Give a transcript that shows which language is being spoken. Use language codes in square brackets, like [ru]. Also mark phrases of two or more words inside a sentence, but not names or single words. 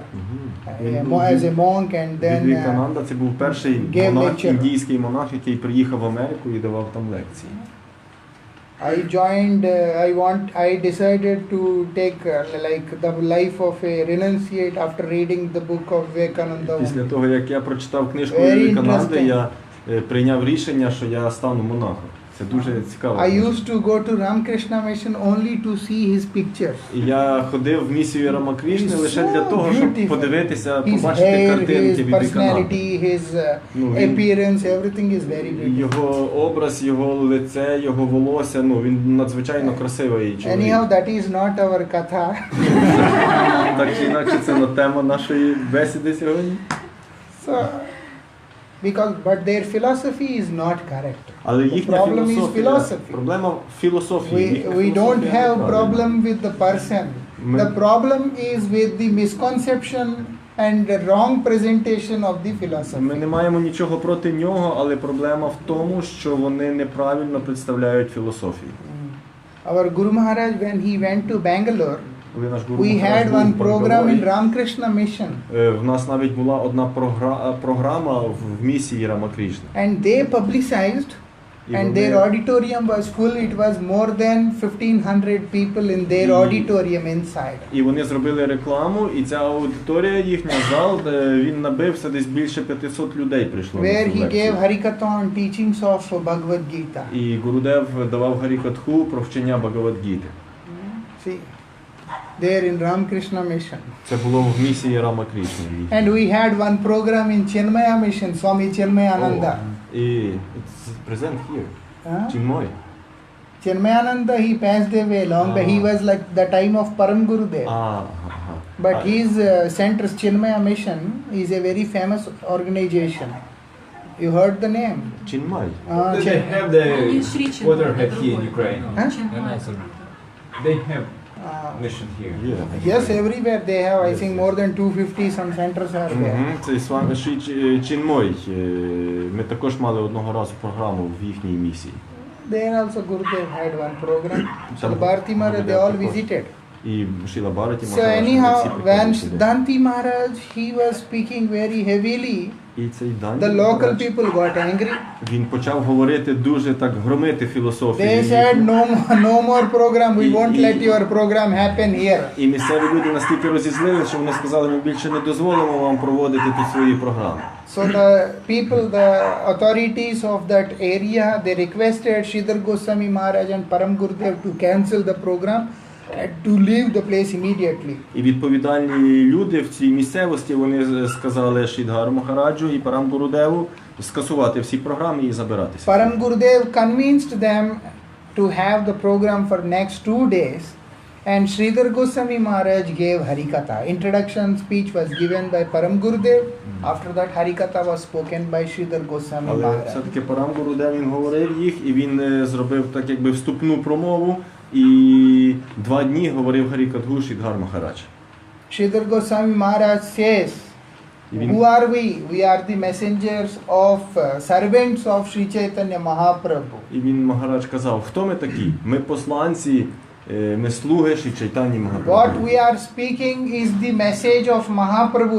[uk] Він [en] As a monk and then [uk] Вівекананда це був перший [en] gave [uk] монах, [en] lecture. [uk] індійський монах, який приїхав в Америку і давав там лекції. [en] I joined, I decided to take like the life of a renunciate after reading the book of Vivekananda. [uk] Після того, як я прочитав книжку [en] Very [uk] Вівекананди, [en] interesting. [uk] я прийняв рішення, що я стану монахом. Це дуже цікаво. [en] I used to go to Ramakrishna Mission only to see his pictures. [uk] І я ходив в місію Рамакришни [en] He's [uk] лише [en] so [uk] для того, щоб [en] beautiful. [uk] подивитися, [en] His [uk] побачити [en] hair, [uk] картинки [en] his [uk] Вівекананди. [en] personality, his [uk] Ну, він- [en] appearance, everything is very beautiful. [uk] Його образ, його лице, його волосся, ну він надзвичайно красивий чоловік. [en] Anyhow, that is not our katha. [uk] Так чи інакше, це не тема нашої бесіди сьогодні. [en] So, but their philosophy is not correct. [uk] Але [en] The [uk] їхня [en] problem is [uk] філософія, [en] philosophy. [uk] проблема в філософії. [en] We [uk] Їхня [en] don't [uk] філософія [en] have [uk] неправильна. [en] problem with the person. [uk] Ми- [en] The problem is with the misconception and the wrong presentation of the [uk] Ми [en] philosophy. [uk] не маємо нічого проти нього, але проблема в тому, що вони неправильно представляють філософію. [en] Our Guru Maharaj, when he went to Bangalore, [uk] Коли наш Гуру [en] we [uk] Махарадж [en] had [uk] був [en] one [uk] в [en] program in [uk] Бангалорі, [en] Ramakrishna Mission, [uk] в нас навіть була одна програма в місії Рамакришни. [en] and they publicized, [uk] І [en] and [uk] вони- [en] their auditorium was full. It was more than 1,500 people in their auditorium inside. [uk] І вони зробили рекламу, і ця аудиторія, їхня зал, де він набився, десь більше 500 людей прийшло на [en] Where [uk] цю [en] he [uk] лекцію. [en] gave Harikatha on teachings of Bhagavad Gita. [uk] І Гурудев давав Гарікатху про вчення Багавадгіти. [en] See, there in Ramakrishna Mission. [uk] Це було в місії Рамакришни. [en] And we had one program in Chinmaya Mission, Swami Chinmayananda. І it's present here. Huh? Chinmoy. Chinmayananda, he passed away long back. He was like the time of Param Gurudev. Ага. But his center, Chinmaya Mission, is a very famous organization. You heard the name? Chinmay. They have the Only Sri Chinmay, waterhead the here in [ru] другой. [en] Ukraine. Huh? Chinmay. They have Mission here. [uk] Є. [en] Yes, everywhere they have, I think more than 250 some centers are there. [uk] Мгм. Це Свами Ші Чінмой. Ми також мали одного разу програму в їхній місії. [en] There also Gurudev had one program. So Some Bharati Maharaj, they all visited. [uk] І Шіла Бхараті [en] So [uk] Махарадж, вони [en] anyhow, [uk] всі [en] when [uk] приходили сюди. [en] Danti Maharaj, he was speaking very heavily, [uk] І цей Данті [en] the local [uk] Махарадж, [en] people got angry. [uk] він почав говорити дуже так громити філософію. [en] They said no more program, we won't let your program happen here. [uk] І місцеві люди настільки розізлили, що вони сказали, ми більше не дозволимо вам проводити тут свої програми. [en] So the people, the authorities of that area, they requested Sridhar Goswami Maharaj and Param Gurudev to cancel the program and to leave the place immediately. [uk] І відповідальні люди в цій місцевості, вони сказали Шридхару Махараджу і Парам Гурудеву скасувати всі програми і забиратися. [en] Param Gurudev convinced them to have the program for next 2 days, and Sridhar Goswami Maharaj gave Harikatha. Introduction speech was given by Param Gurudev. After that, Harikatha was spoken by Sridhar Goswami [uk] Але [en] Maharaj. [uk] все-таки Парам Гурудев, він говорив їх, і він зробив так якби вступну промову, і 2 дні говорив Харікатху Шридхар Махарадж. [en] Sridhar Goswami Maharaj says, Even- who are we? We are the messengers of servants of Sri Chaitanya Mahaprabhu. [uk] І він Махарадж казав, хто ми такі? Ми посланці, ми слуги Шрі Чайтані [en] What [uk] Махапрабху. [en] we are speaking is the message of Mahaprabhu.